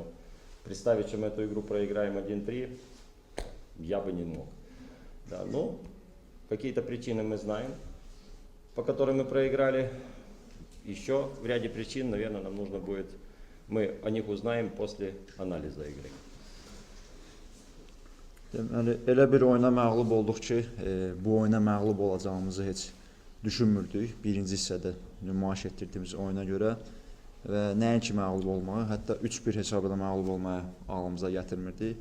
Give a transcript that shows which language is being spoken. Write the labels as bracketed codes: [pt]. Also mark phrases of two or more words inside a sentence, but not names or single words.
[ru] Представить, что мы эту игру проиграем 1-3, я бы не мог. Да, ну, какие-то причины мы знаем, по которым мы проиграли. Еще в ряде причин, наверное, нам нужно будет, мы о них узнаем после анализа игры. [az] Deməli, elə bir oyuna məğlub olduq ki, bu oyuna məğlub olacağımızı heç düşünmürdük. Birinci hissədə nümayiş etdirdiyimiz oyuna görə və nəinki məğlub olmağı, hətta 3-1 hesabında məğlub olmaya ağlımıza gətirmirdik.